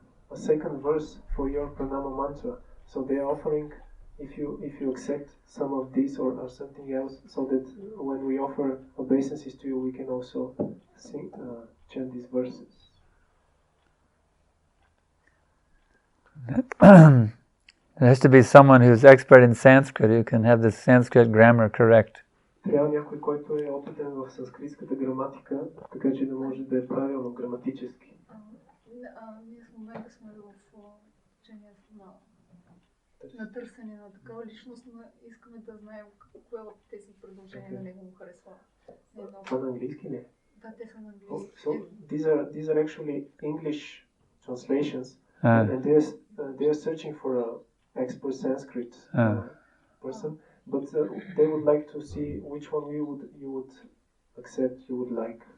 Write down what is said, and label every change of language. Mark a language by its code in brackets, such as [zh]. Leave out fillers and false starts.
[en] a second verse for your pranama mantra. So they are offering, if you accept some of this or something else, so that when we offer obeisances to you, we can also sing, chant these verses. There has to be someone who's expert in Sanskrit who can have the Sanskrit grammar correct. [bg] Трябва някой, който е опитен в санскритската граматика, така че да може да е правилно граматически. Ние в момента сме в учението на търсене на такава личност, но искаме да знаем кое от тези предложения на него му харесва. Това на английски ли? Да, те са на английски. [en] So these are actually English translations, and they are searching for an expert Sanskrit person, but they would like to see which one you would accept, you would like.